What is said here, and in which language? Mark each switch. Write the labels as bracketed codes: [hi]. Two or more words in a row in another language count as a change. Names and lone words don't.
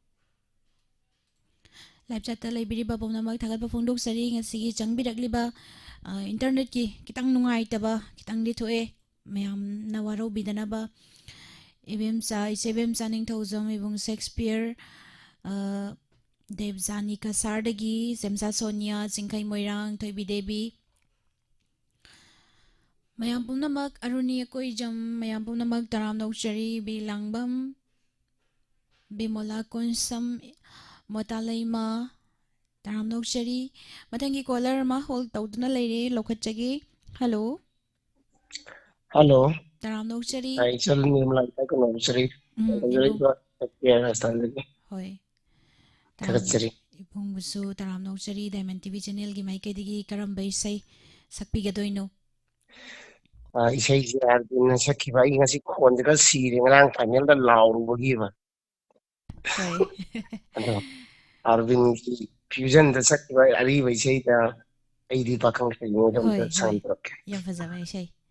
[en] live chat [mni] লেবীরীবা পুনমক থাগৎ ফোংদোকসরী ngasi changbiragliba internet ki kitang nungai taba kitang di thoe mayam na waro bidanaba ibem sa isebem sa ning thozom ibung Shakespeare Devzani ka sardagi Semsa Sonia Singkai Moirang Thoibi Devi mayam pumnamak aruni koi jam mayam pumnamak taram nokchari bilangbam Bimola Konsam Motalaima Taram Nokchari Matangi caller ma hold tawduna leire lokhatchagi hello Hello Taram Nokchari [en] I shall name like I can observe [mni] Hoi Ipung busu Taram Nokchari Diamond TV channel gi maike digi karam baisai sakpi gadoino isai Arvin Sakiba ingasi kondra siri ngang panel da lauru bagiba Hoi Arvin fusion da Sakiba ari baisai da aidi pakang kayo da soundtrack yang fazaba isai